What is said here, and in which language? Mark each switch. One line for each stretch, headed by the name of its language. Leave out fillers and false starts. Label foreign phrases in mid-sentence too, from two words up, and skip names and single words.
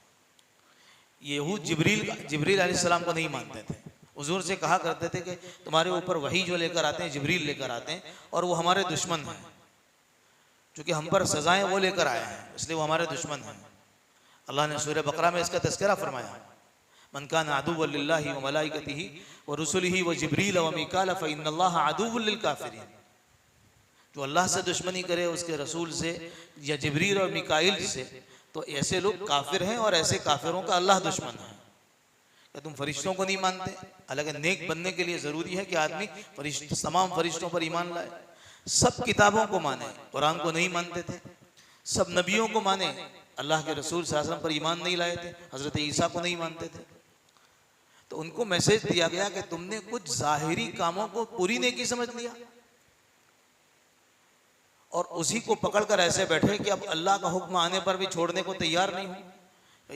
Hindi: यहूद जिब्रील अलैहिस्सलाम को नहीं मानते थे, हुजूर से कहा करते थे कि तुम्हारे ऊपर वही जो लेकर आते हैं जिब्रील लेकर आते हैं और वो हमारे दुश्मन हैं, क्योंकि हम पर सजाएं वो लेकर आए हैं इसलिए वो हमारे दुश्मन हैं। अल्लाह ने सूरह बकरा में इसका तज़किरा फरमाया,
Arabic: من كان عدوا لله وملائكته ورسله وجبريل وميكال فإن الله عدو للكافرين.
Hindi: जो अल्लाह से दुश्मनी करे, उसके रसूल से या जिब्रील और मीकाइल से, तो ऐसे लोग काफिर हैं और ऐसे काफिरों का अल्लाह दुश्मन है। क्या तुम फरिश्तों को नहीं मानते? हालांकि नेक बनने के लिए ज़रूरी है कि आदमी तमाम फरिश्तों पर ईमान लाए, सब किताबों को माने। कुरान को नहीं मानते थे, सब नबियों को माने, अल्लाह के रसूल
Arabic: صلى الله عليه وسلم
Hindi: पर ईमान नहीं लाए थे, हज़रत ईसा को नहीं मानते थे। तो उनको मैसेज दिया गया कि तुमने कुछ ज़ाहिरी कामों को पूरी नेकी समझ लिया और उसी को पकड़कर ऐसे बैठे कि अब अल्लाह का हुक्म आने पर भी छोड़ने को तैयार नहीं हो।